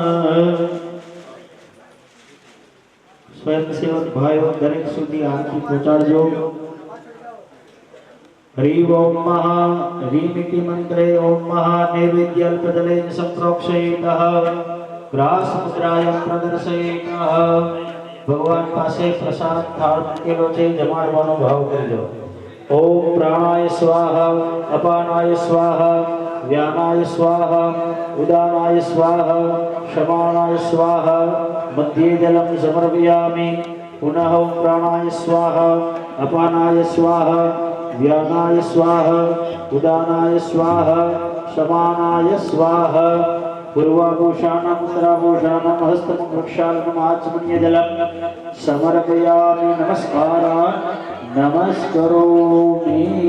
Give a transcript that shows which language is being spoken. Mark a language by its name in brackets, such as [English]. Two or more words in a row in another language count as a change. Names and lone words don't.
[Gujarati] સ્વયંસેવક ભાઈઓ દરેક સુધી આરતી પહોંચાડજો [Sanskrit] हरि ओम महा ह्रीमिति मंत्रे ओम महा नैवेद्यल्पदलेन संप्रोक्षयेतः ग्रास मुद्रायां प्रदर्शयेतः [Gujarati] ભગવાન પાસે પ્રસાદ થાળ મૂકેલો છે જમાડવાનો ભાવ કરજો [Sanskrit] ओम प्राणाय स्वाहा अपानाय स्वाहा व्यानाय स्वाहा उदानाय स्वाहा शमानाय स्वाहा मध्ये जलं समर्पयामि पुनः ओम प्राणाय स्वाहा अपानाय स्वाहा व्यानाय स्वाहा उदानाय स्वाहा शमानाय स्वाहा पूर्वाभूषाणं उत्तराभूषाणं हस्तमं वृक्षालनं आचमनीयजलं समर्पयामि नमस्कारान् नमस्करोमि